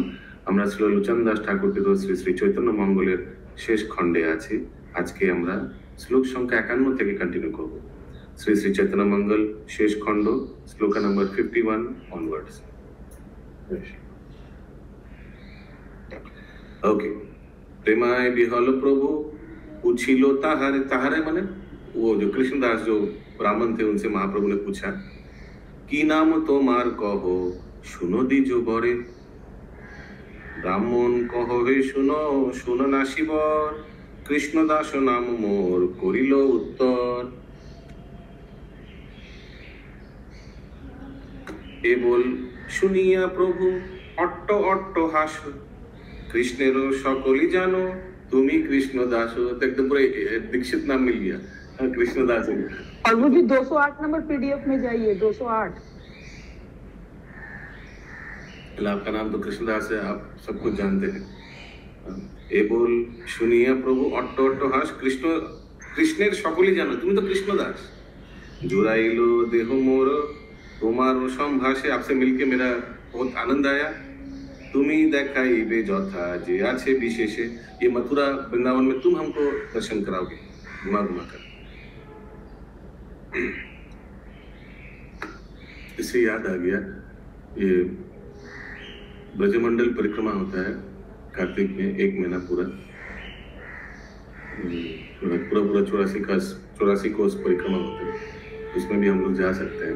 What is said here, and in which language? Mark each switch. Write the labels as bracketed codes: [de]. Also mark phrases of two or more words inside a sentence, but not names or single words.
[bn] আমরা শ্রী লোচন দাস ঠাকুর কৃত শ্রী শ্রী চৈতন্য মঙ্গলের শেষ খণ্ডে আছি। আজকে আমরা শ্লোক সংখ্যা 51 থেকে কন্টিনিউ করব। শ্রী শ্রী চৈতন্য মঙ্গল শেষ খণ্ড, শ্লোক নম্বর 51 অনওয়ার্ডস। [hi] ओके। [bn] প্রেমায় বিহ্বল প্রভু পুছিলো তাহারে, [hi] ताहारे माने वो जो कृष्णदास जो ब्राह्मण थे उनसे महाप्रभु ने पूछा की [bn] নাম তোমার কহো শুনো দিজো বরে। ব্রাহ্মণ কহো হে শুনো শুনো নাশিবর, কৃষ্ণদাস নাম মোর করিল উত্তর। এ বোল শুনিয়া প্রভু অট্ট অট্ট হাস, কৃষ্ণের সকলি জানো তুমি কৃষ্ণ দাস। [hi] तो एकदम पूरा दीक्षित नाम मिल गया, कृष्ण दास। और वो भी 208 नंबर पीडीएफ में जाइए, 208। आपका नाम तो कृष्णदास है, आप सब कुछ जानते हैं। [bn] এ বোল শুনিয়া প্রভু অট্ট অট্ট হাস, কৃষ্ণের সকলি জানো তুমি তো কৃষ্ণ দাস। জুড়াইলো দেহ মোর তোমার সম্ভাষে, [hi] आपसे मिलके मेरा बहुत आनंद आया। [bn] তুমি দেখাইবে যথা যে আছে বিশেষে, [hi] ये मथुरा वृंदावन में तुम हमको दर्शन कराओगे घुमा घुमा कर। इससे याद आ गया, ये ब्रजमंडल परिक्रमा होता है कार्तिक में, 1 महीना पूरा पूरा 84 कोस परिक्रमा होता है, उसमें भी हम लोग जा सकते हैं।